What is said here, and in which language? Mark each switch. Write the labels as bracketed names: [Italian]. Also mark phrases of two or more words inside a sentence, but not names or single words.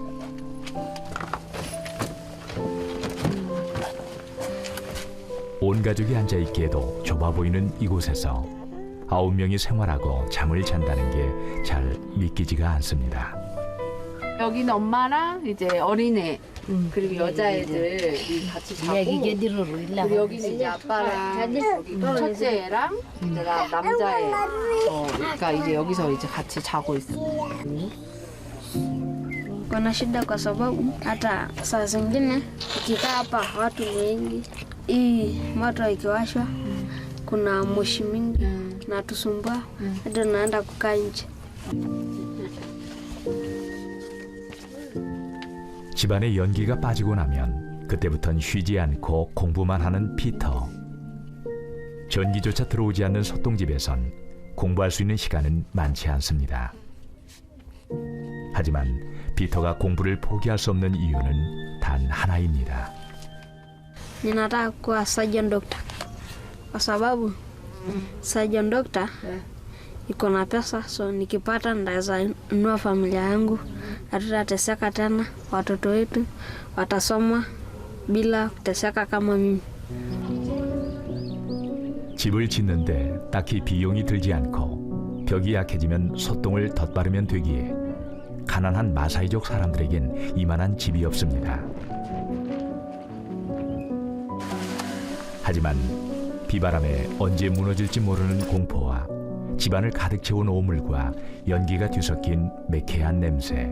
[Korean] 온 가족이 앉아있기에도 좁아 보이는 이곳에서 9명이 생활하고 잠을 잔다는 게 잘 믿기지가 않습니다. 여기는 엄마랑 이제 어린애 그리고 여자애들이 같이 자고, 그리고 여기는 이제 아빠랑 여기 첫째 애랑 이제 남자애 그러니까 이제 여기서 이제 같이 자고 있어요. [Swahili] Kuna shida kwa sababu hata saa zingine ukikaa hapa watu wengi, hii moto ikiwashwa kuna moshi mingi na tusumbua, hata naenda kukaa nje. [Korean] 집안에 연기가 빠지고 나면 그때부터는 쉬지 않고 공부만 하는 피터. 전기조차 들어오지 않는 소똥집에선 공부할 수 있는 시간은 많지 않습니다. 하지만 피터가 공부를 포기할 수 없는 이유는 단 하나입니다. [Swahili] Ninataka kuwa [English] surgeon doctor [Swahili] kwa sababu [English] surgeon doctor [Swahili] iko na pesa, so nikipata ndaweza inua familia yangu, hatutateseka tena, watoto wetu watasoma bila kuteseka kama mimi. [Korean] 집을 짓는데 딱히 비용이 들지 않고 벽이 약해지면 소똥을 덧바르면 되기에 가난한 마사이족 사람들에겐 이만한 집이 없습니다. 하지만 비바람에 언제 무너질지 모르는 공포와 집안을 가득 채운 오물과 연기가 뒤섞인 매캐한 냄새.